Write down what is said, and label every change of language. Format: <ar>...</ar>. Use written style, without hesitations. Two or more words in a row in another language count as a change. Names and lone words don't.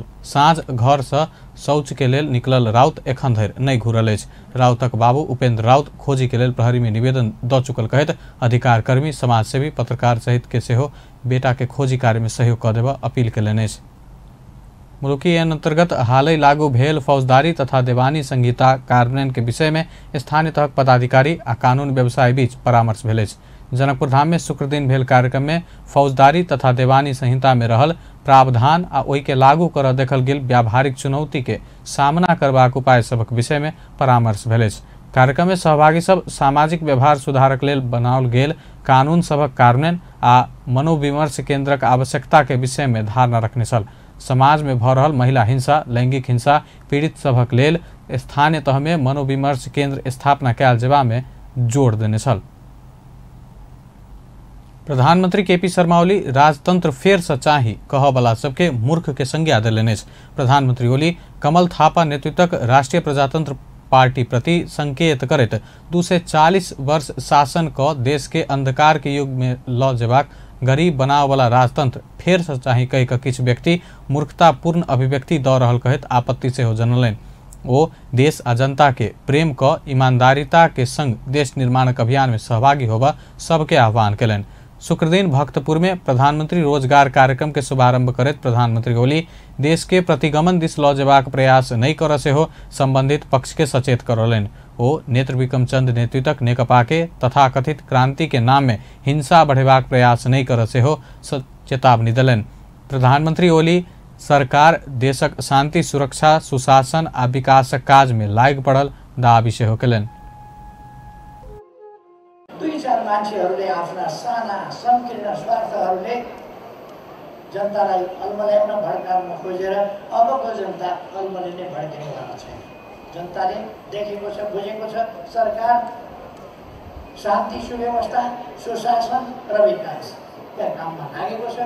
<mai>साँझ घर से शौच के लेल निकलल राउत एखन धरि नहीं घुरल अछि। राउतक बाबू उपेंद्र राउत खोजी के लेल प्रहरी में निवेदन द चुकल कहैत अधिकार कर्मी समाजसेवी पत्रकार सहित के सेहो बेटा के खोजी कार्य में सहयोग क देबा अपील केलनि अछि। मुलुकी ऐन अंतर्गत हालै लागू भेल फौजदारी तथा देवानी संहिता कार्यान्वयन के विषय में स्थानीय तहक पदाधिकारी आ कानून व्यवसायी बीच परामर्श भेल अछि। जनकपुर धाम में शुक्र दिन भेल कार्यक्रम में फौजदारी तथा देवानी संहिता में रहल प्रावधान आ ओहि के लागू कर देखल गेल व्यावहारिक चुनौती के सामना करबाक उपाय सबक विषय में परामर्श भेल अछि। कार्यक्रम में सहभागी सब सामाजिक व्यवहार सुधारक लेल बनाओल गेल कानून सबक कार्यान्वयन आ मनोविमर्श केन्द्रक आवश्यकता के विषय में धारणा रखने छल। समाज में भ रहल महिला हिंसा लैंगिक हिंसा पीड़ित सबक लेल स्थानीय तह में मनोविमर्श केन्द्र स्थापना कयल जेबा में जोर देने छल। प्रधानमंत्री केपी शर्मा ओली राजतंत्र फेर से चाही कहवाला सबके मूर्ख के संज्ञा देलनि अछि। प्रधानमंत्री ओली कमल थापा नेतृत्वक राष्ट्रीय प्रजातंत्र पार्टी प्रति संकेत करैत 240 वर्ष शासन क देश के अंधकार के युग में ल जेबाक गरीब बनावला राजतंत्र फेर से चाही कहि क किछु व्यक्ति मूर्खतापूर्ण अभिव्यक्ति द रहल कहैत आपत्ति सेहो जनलनि। ओ देश आ जनता के प्रेम क ईमानदारिता के संग देश निर्माणक अभियान में सहभागी होबा सबके आह्वान केलनि। शुक्र दिन भक्तपुर में प्रधानमंत्री रोजगार कार्यक्रम के शुभारंभ करैत प्रधानमंत्री ओली देश के प्रतिगमन दिस ल जेबाक प्रयास नहीं कर से हो संबंधित पक्ष के सचेत करौलनि। ओ नेत्र विक्रम चंद नेतृत्वक नेकपा के तथाकथित क्रांति के नाम में हिंसा बढ़ेबाक प्रयास नहीं कर से हो चेतावनी देलनि। प्रधानमंत्री ओली सरकार देशक शांति सुरक्षा सुशासन आ विकासक काज में लागि पड़ल दावी सेहो केलनि।</mai> <ne>दुई चार मान्छेहरूले आफ्ना साना संकीर्ण स्वार्थहरूले जनतालाई अल्मल्याउन भड्काउन खोजेर अबको जनता अल्मलिने भड्किनेवाला छैन। जनताले देखेको छ बुझेको छ सरकार शान्ति सुव्यवस्था सुशासन र विकासका काममा लागेको छ।</ne>